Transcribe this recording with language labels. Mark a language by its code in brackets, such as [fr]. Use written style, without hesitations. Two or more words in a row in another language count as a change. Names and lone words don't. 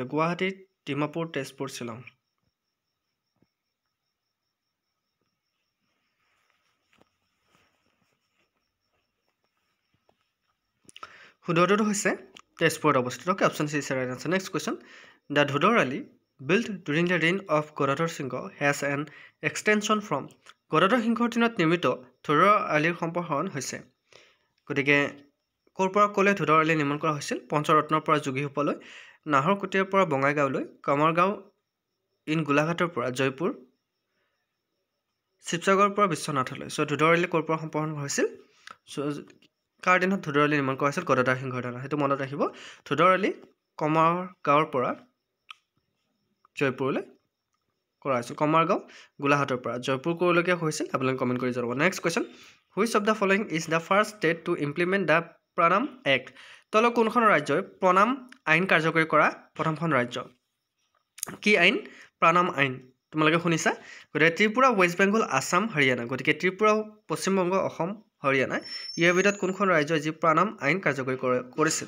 [as] গুৱাহাটী, ডিমাপুৰ, তেজপুৰ, শ্বিলং। শুদ্ধটোতো হৈছে তেজপুৰত অৱস্থিত। [en] Okay, option C is right answer. Next question. The ধোদৰ আলি built during the reign of Gadadhar Singh has an extension from? [as] গদাধৰ সিংহৰ দিনত নিৰ্মিত ধোদৰ আলিৰ সম্প্ৰসাৰণ হৈছে। গতিকে ক'ৰ পৰা ক'লে ধোদৰ আলি নিৰ্মাণ কৰা হৈছিল? পঞ্চৰত্নৰ পৰা যোগীঘোপালৈ, নাহৰকটীয়াৰ পৰা বঙাইগাঁৱলৈ, কামৰগাঁও ইন গোলাঘাটৰ পৰা জয়পুৰ, শিৱসাগৰৰ পৰা বিশ্বনাথলৈ। চ' ধোদৰ আলি ক'ৰ পৰা সম্প্ৰসাৰণ হৈছিল? চ' কাৰ দিনত ধোদৰ আলি নিৰ্মাণ কৰা হৈছিল? গদাধৰ সিংহৰ দিনত। সেইটো মনত ৰাখিব। ধোদৰ আলি কমাৰগাঁৱৰ পৰা জয়পুৰলৈ কৰা হৈছিল। কমাৰগাঁও গোলাঘাটৰ পৰা জয়পুৰ ক'লৈকে হৈছিল আপোনালোকে কমেণ্ট কৰি জনাব। [en] Next question. Which of the following is the first state to implement the Pranam Act? [as] তলৰ কোনখন ৰাজ্যই প্ৰণাম আইন কাৰ্যকৰী কৰা প্ৰথমখন ৰাজ্য? কি আইন? প্ৰণাম আইন। তোমালোকে শুনিছা? গতিকে ত্ৰিপুৰা, ৱেষ্ট বেংগল, আছাম, হাৰিয়ানা। গতিকে ত্ৰিপুৰা, পশ্চিমবংগ, অসম, হাৰিয়ানা ইয়াৰ ভিতৰত কোনখন ৰাজ্যই যি প্ৰণাম আইন কাৰ্যকৰী কৰিছিল?